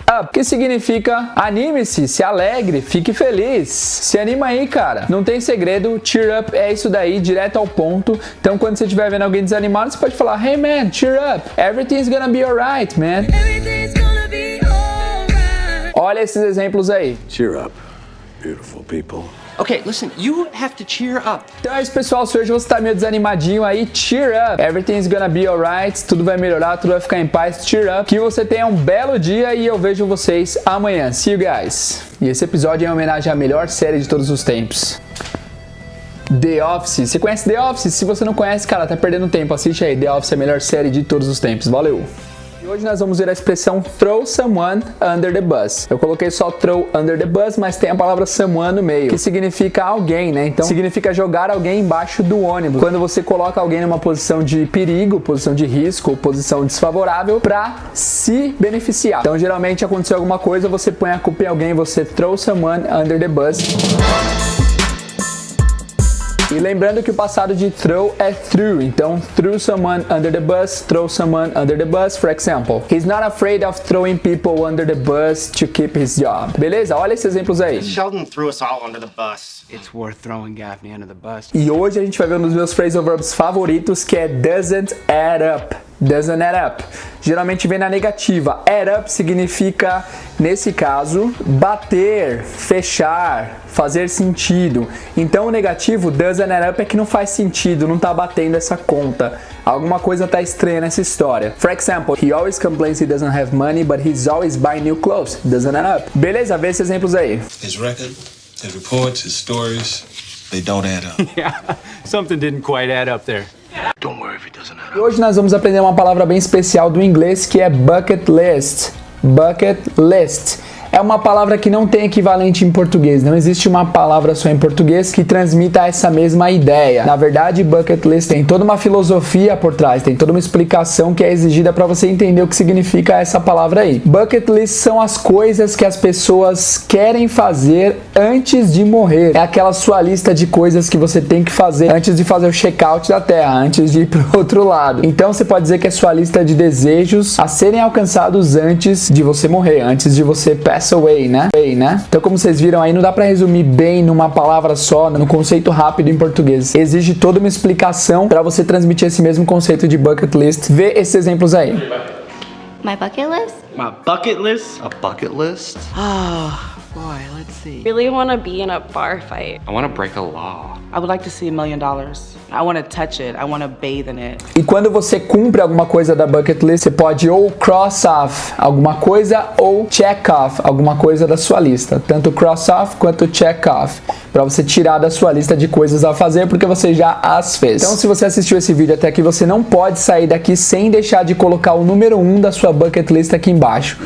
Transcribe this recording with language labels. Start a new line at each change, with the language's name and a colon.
Portuguese: up, que significa anime-se, se alegre, fique feliz. Se anima aí, cara. Não tem segredo, cheer up é isso daí, direto ao ponto. Então quando você estiver vendo alguém desanimado, você pode falar,
English: hey man, cheer up, everything's gonna be alright, man.
Portuguese: Olha esses exemplos aí.
English: Cheer up, beautiful people. Okay, listen, you have to cheer up.
Portuguese: Então é isso, pessoal. Se hoje você tá meio desanimadinho aí, cheer up.
English: Everything's gonna be alright.
Portuguese: Tudo vai melhorar, tudo vai ficar em paz. Cheer up. Que você tenha um belo dia e eu vejo vocês amanhã.
English: See you guys.
Portuguese: E esse episódio é em homenagem à melhor série de todos os tempos. The Office. Você conhece The Office? Se você não conhece, cara, tá perdendo tempo. Assiste aí. The Office é a melhor série de todos os tempos. Valeu! E hoje nós vamos ver a expressão throw someone under the bus. Eu coloquei só throw under the bus, mas tem a palavra someone no meio, que significa alguém, né? Então significa jogar alguém embaixo do ônibus. Quando você coloca alguém numa posição de perigo, posição de risco, posição desfavorável, pra se beneficiar. Então geralmente aconteceu alguma coisa, você põe a culpa em alguém, você throw someone under the bus. E lembrando que o passado de throw é threw, então threw someone under the bus, throw someone under the bus,
English: for example. He's not afraid of throwing people under the bus to keep his job.
Portuguese: Beleza? Olha esses exemplos aí.
English: Sheldon threw us all under the bus. It's worth throwing Gaffney under the bus.
Portuguese: E hoje a gente vai ver um dos meus phrasal verbs favoritos, que é doesn't add up. Doesn't add up. Geralmente vem na negativa. Add up significa, nesse caso, bater, fechar, fazer sentido. Então o negativo, doesn't add up, é que não faz sentido, não tá batendo essa conta. Alguma coisa tá estranha nessa história.
English: For example, he always complains he doesn't have money, but he's always buying new clothes. Doesn't add up.
Portuguese: Beleza? Vê esses exemplos aí.
English: His record, his reports, his stories, they don't add up. Yeah, something didn't quite add up there. Don't worry if it doesn't add up.
Portuguese: E hoje nós vamos aprender uma palavra bem especial do inglês, que é bucket list. Bucket list. É uma palavra que não tem equivalente em português. Não existe uma palavra só em português que transmita essa mesma ideia. Na verdade, bucket list tem toda uma filosofia por trás, tem toda uma explicação que é exigida para você entender o que significa essa palavra aí. Bucket list são as coisas que as pessoas querem fazer antes de morrer. É aquela sua lista de coisas que você tem que fazer antes de fazer o check-out da Terra, antes de ir pro outro lado. Então você pode dizer que é sua lista de desejos a serem alcançados antes de você morrer, antes de você pass away, né? Então, como vocês viram aí, não dá pra resumir bem numa palavra só, no conceito rápido em português. Exige toda uma explicação pra você transmitir esse mesmo conceito de bucket list. Vê esses exemplos aí.
English: My bucket list? My bucket list? A bucket list? Oh, boy, let's see. Really want to be in a bar fight. I want to break a law. I would like to see $1 million. I want to touch it. I want to bathe in it.
Portuguese: E quando você cumpre alguma coisa da bucket list, você pode ou cross off alguma coisa ou check off alguma coisa da sua lista. Tanto cross off quanto check off. Pra você tirar da sua lista de coisas a fazer, porque você já as fez. Então, se você assistiu esse vídeo até aqui, você não pode sair daqui sem deixar de colocar o número 1 da sua bucket list aqui embaixo.